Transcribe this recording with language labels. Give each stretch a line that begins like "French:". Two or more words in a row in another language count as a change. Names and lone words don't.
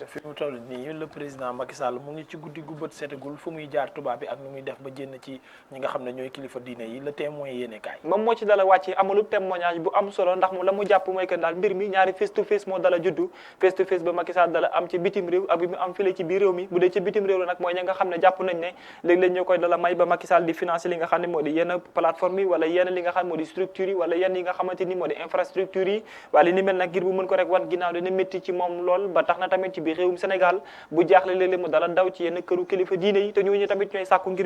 Wolof: fi mu toll nii
French: le président
Wolof: Macky Sall mu ngi ci guddi gu bët setegul fu muy jaar tubaab bi ak nu muy def ba jénn ci ñi nga xam ne ñooy kilifa diine yi
French: le témoin
Wolof: yéene kaay moom moo ci dala wàcce amalu témoignage bu am solo ndax moom la mu jàpp mooy que daal mbir mi ñaari
English: face to face
Wolof: moo dala juddu
English: face to face
Wolof: ba Macky Sall dala am ci bitim réew ak bi mu am file ci biir réew mi bu dee ci bitim réew la nag mooy ña nga xam ne jàpp nañ ne léeg-léeg ñoo koy dala may ba Macky Sall di financer li nga xam ne moo di yenn plateforme yi wala yenn li nga xam ne moo di structure yi wala yenn yi nga xamante ni moo di infrastructure yi waaye li ni mel nag ngir bu mën ko rek wan ginnaaw dina métti ci moom lool ba tax na tamit ci biir réewum Sénégal bu jaaxle léeg-léeg mu dala daw ci yenn këru kilifa diine yi te ñooñu tamit ñooy sàkku ngir